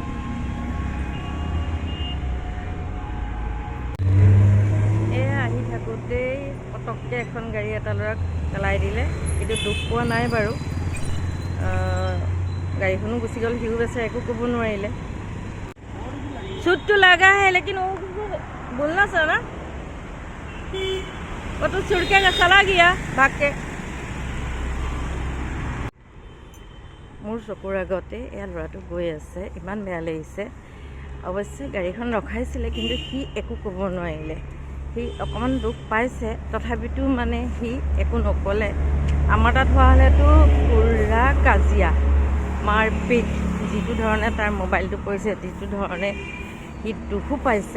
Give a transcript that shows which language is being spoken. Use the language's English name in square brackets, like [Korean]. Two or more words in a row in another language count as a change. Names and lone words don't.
[Assamese] আহি থাকোঁতেই পটককৈ এখন গাড়ী এটা ল'ৰাক পেলাই দিলে, কিন্তু দুখ পোৱা নাই বাৰু। গাড়ীখনো গুচি গ'ল, সিও বেচে একো ক'ব নোৱাৰিলে। [Hindi] छुट लगा है लेकिन वो बोलना सर ना, वो तो छुड़केगा, चला गया भाग के। [Assamese] মোৰ চকুৰ আগতে এয়া ল'ৰাটো গৈ আছে, ইমান বেয়া লাগিছে। অৱশ্যে গাড়ীখন ৰখাইছিলে, কিন্তু সি একো ক'ব নোৱাৰিলে। সি অকণমান দুখ পাইছে, তথাপিতো মানে সি একো নক'লে। আমাৰ তাত হোৱা হ'লেতো পুৰা কাজিয়া মাৰপিট, যিটো ধৰণে তাৰ মোবাইলটো পৰিছে, যিটো ধৰণে সি দুখো পাইছে।